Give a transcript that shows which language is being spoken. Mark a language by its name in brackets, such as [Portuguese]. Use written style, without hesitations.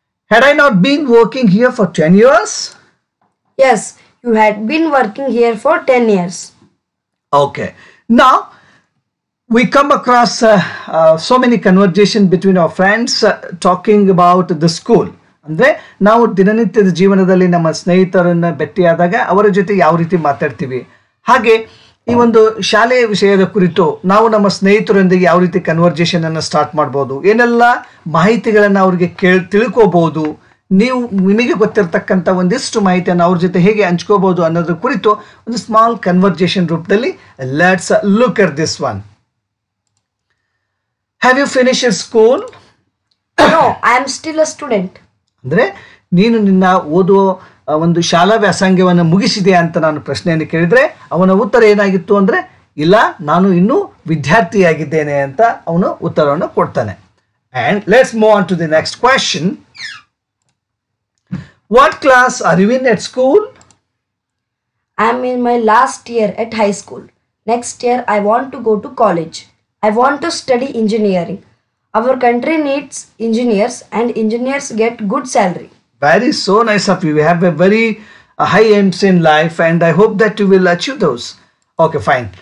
[English] Had I not been working here for 10 years? Yes, you had been working here for 10 years. Okay. Now, we come across so many conversation between our friends talking about the school. [Kannada] ಅಂದರೆ ನಾವು ದಿನನಿತ್ಯದ ಜೀವನದಲ್ಲಿ ನಮ್ಮ ಸ್ನೇಹಿತರನ್ನು ಭೇಟಿಯಾದಾಗ ಅವರ ಜೊತೆ ಯಾವ ರೀತಿ ಮಾತಾಡ್ತೀವಿ, ಹಾಗೆ ಈ ಒಂದು ಶಾಲೆಯ ವಿಷಯದ ಕುರಿತು ನಾವು ನಮ್ಮ ಸ್ನೇಹಿತರೊಂದಿಗೆ ಯಾವ ರೀತಿ ಕನ್ವರ್ಜೇಷನನ್ನು ಸ್ಟಾರ್ಟ್ ಮಾಡ್ಬೋದು, ಏನೆಲ್ಲ ಮಾಹಿತಿಗಳನ್ನು ಅವ್ರಿಗೆ ತಿಳ್ಕೋಬಹುದು, ನೀವು ನಿಮಗೆ ಗೊತ್ತಿರತಕ್ಕಂಥ ಒಂದಿಷ್ಟು ಮಾಹಿತಿಯನ್ನು ಅವ್ರ ಜೊತೆ ಹೇಗೆ ಹಂಚ್ಕೋಬಹುದು ಅನ್ನೋದ್ರ ಕುರಿತು ಒಂದು ಸ್ಮಾಲ್ ಕನ್ವರ್ಜೇಷನ್ ರೂಪದಲ್ಲಿ [English] Let's look at this one. Have you finished school? No, I am still a student. [Kannada] ಅಂದರೆ ನೀನು ನಿನ್ನ ಓದುವ ಒಂದು ಶಾಲಾ ವ್ಯಾಸಂಗವನ್ನು ಮುಗಿಸಿದೆಯಾ ಅಂತ ನಾನು ಪ್ರಶ್ನೆಯನ್ನು ಕೇಳಿದರೆ ಅವನ ಉತ್ತರ ಏನಾಗಿತ್ತು ಅಂದರೆ ಇಲ್ಲ, ನಾನು ಇನ್ನೂ ವಿದ್ಯಾರ್ಥಿಯಾಗಿದ್ದೇನೆ ಅಂತ ಅವನು ಉತ್ತರವನ್ನು ಕೊಡ್ತಾನೆ. [English] And let's move on to the next question. What class are you in at school? I am in my last year at high school. Next year, I want to go to college. I want to study engineering. Our country needs engineers and engineers get good salary. Very so nice of you. You have a very high aims in life and I hope that you will achieve those. Okay, fine.